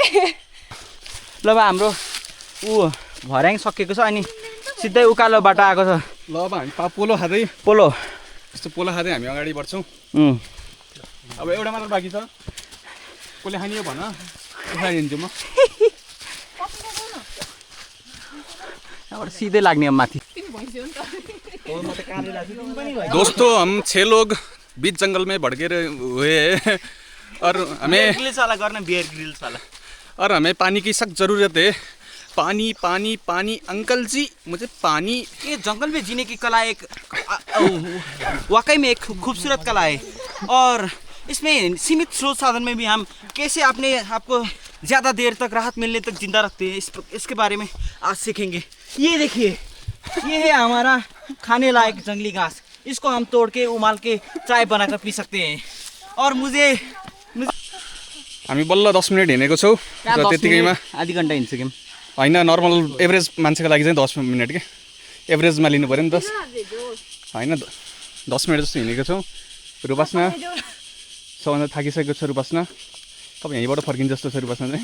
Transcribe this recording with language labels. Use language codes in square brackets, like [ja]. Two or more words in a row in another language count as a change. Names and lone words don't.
[ne] ल अब हाम्रो भर्याङ सकिएको छ अनि सिधै उकालो बाटो आएको छ। ल अब हामी पोलो खाँदै यस्तो पोलो खाँदै हामी अगाडि बढ्छौँ। अब एउटा मात्र बाँकी छ। कसले खाने भन, उठाइदिन्छु म। यहाँबाट सिधै लाग्ने अब माथि। [hi] दोस्तों हम 6 लोग बीच जंगल में भटके हुए हैं और हमें [ne] ग्रिल्स वाला गर्न बियर ग्रिल्स वाला। [hi] और हमें पानी की सख्त ज़रूरत है। पानी पानी पानी अंकल जी मुझे पानी। ये जंगल में जीने की कला एक वाकई में एक खूबसूरत कला है और इसमें सीमित स्रोत साधन में भी हम कैसे अपने आपको ज़्यादा देर तक राहत मिलने तक जिंदा रखते हैं इसके बारे में आज सीखेंगे। ये देखिए, ये है हमारा खाने लायक जंगली घास। इसको हम तोड़ के उमाल के चाय बनाकर पी सकते हैं। और मुझे [ne] हामी बल्ल 10 मिनट हिँडेको छौँ र त्यतिकैमा आधी घन्टा हिँड्छौँ होइन। [en] normal average [ne] मान्छेको लागि चाहिँ 10 मिनट के एभरेजमा लिनु पऱ्यो नि त होइन। 10 मिनट जस्तो हिँडेको छौँ। रूपासना सबभन्दा थाकिसकेको छ रूपस्ना तपाईँ यहीँबाट फर्किन्छ जस्तो छ रूपस्ना चाहिँ